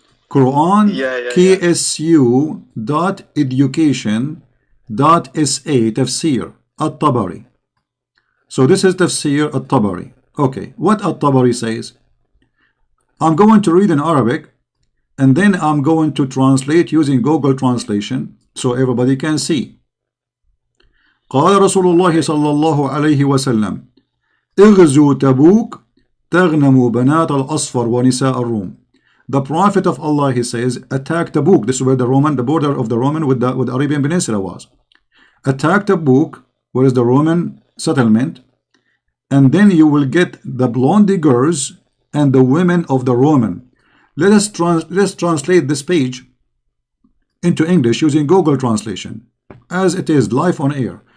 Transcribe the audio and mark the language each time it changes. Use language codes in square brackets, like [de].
[en] Quran ksu.education.sa tafsir at-Tabari. So this is tafsir at-Tabari. Okay, what at-Tabari says? I'm going to read in Arabic and then I'm going to translate using Google Translation so everybody can see. [ar] قال رسول الله صلى الله عليه وسلم اغزوا تبوك تغنموا بنات الأصفر ونساء الروم. [en] The Prophet of Allah, he says, attack Tabuk. This is where the border of the Roman with the Arabian Peninsula was. Attack Tabuk, where is the Roman settlement, and then you will get the blondie girls and the women of the Roman. Let's translate this page into English using Google Translation, as it is live on air.